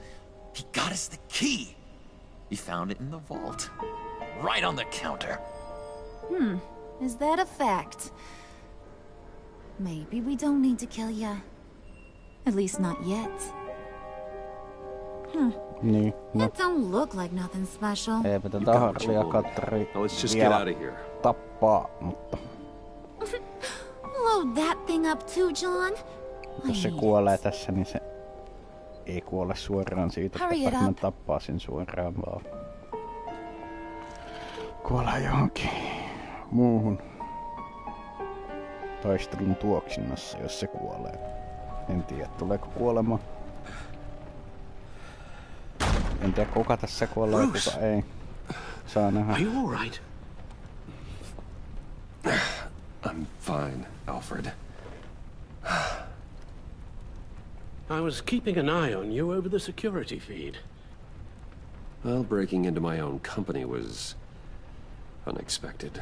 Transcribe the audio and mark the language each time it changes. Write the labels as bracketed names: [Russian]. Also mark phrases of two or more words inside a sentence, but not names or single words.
[English] He got us the key. He found it in the vault. Right on the counter. Is that a fact? Maybe we don't need to kill ya. At least not yet. [Finnish] Niin, no. [English] It don't look like nothing special. [Finnish] Eipä tätä Harleyakaan tarvitse vielä tappaa, mutta... [English] Load that thing up too, John. [Finnish] Jos se kuolee tässä, niin se ei kuole suoraan siitä, että Batman tappaa sen suoraan, vaan kuolee johonkin muuhun taistelun tuoksinnassa, jos se kuolee. En tiedä, tuleeko kuolemaan. En tiedä, kuka tässä kuolee ja kuka ei. Saa nähdä. [English] Are you all right? I'm fine, Alfred. I was keeping an eye on you over the security feed. Well, breaking into my own company was unexpected.